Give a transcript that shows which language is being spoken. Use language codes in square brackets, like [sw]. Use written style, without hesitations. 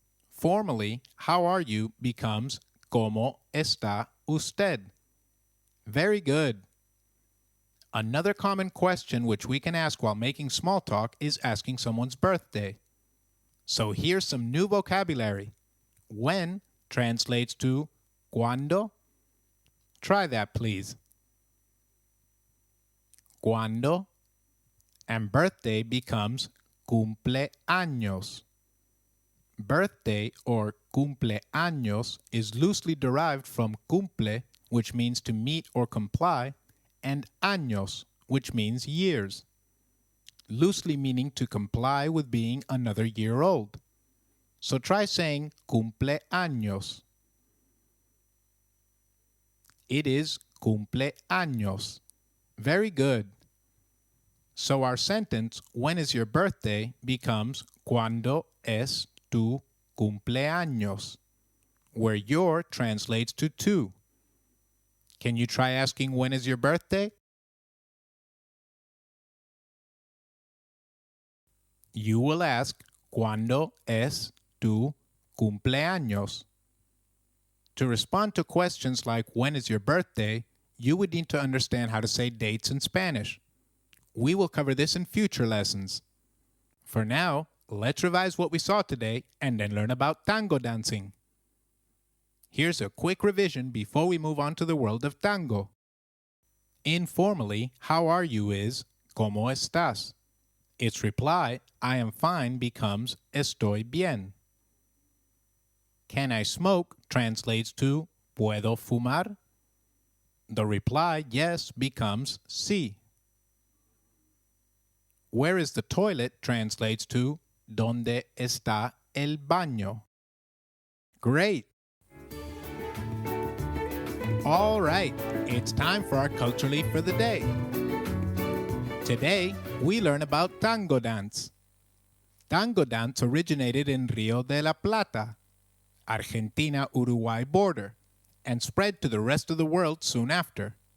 [en] Formally, how are you becomes [es] ¿Cómo está usted? [en] Very good. Another common question which we can ask while making small talk is asking someone's birthday. So here's some new vocabulary. When translates to ¿Cuándo? Try that, please. ¿Cuándo? And birthday becomes cumpleaños. Birthday or cumpleaños is loosely derived from cumple, which means to meet or comply, and años, which means years, loosely meaning to comply with being another year old. So try saying cumpleaños. It is cumpleaños. Very good. So our sentence, when is your birthday, becomes [es] ¿Cuándo es tu cumpleaños? [en] Where your translates to tu. Can you try asking when is your birthday? You will ask [es] ¿Cuándo es tu cumpleaños? [en] To respond to questions like when is your birthday, you would need to understand how to say dates in Spanish. We will cover this in future lessons. For now, let's revise what we saw today and then learn about tango dancing. Here's a quick revision before we move on to the world of tango. Informally, how are you is [es] ¿Cómo estás? [en] Its reply, I am fine, becomes [es] estoy bien. [en] Can I smoke translates to [es] ¿Puedo fumar? [en] The reply, yes, becomes sí. Where is the toilet translates to [es] ¿Dónde está el baño? [en] Great! All right, it's time for our CultureAlley for the day. Today, we learn about tango dance. Tango dance originated in Rio de la Plata, Argentina-Uruguay border, and spread to the rest of the world soon after.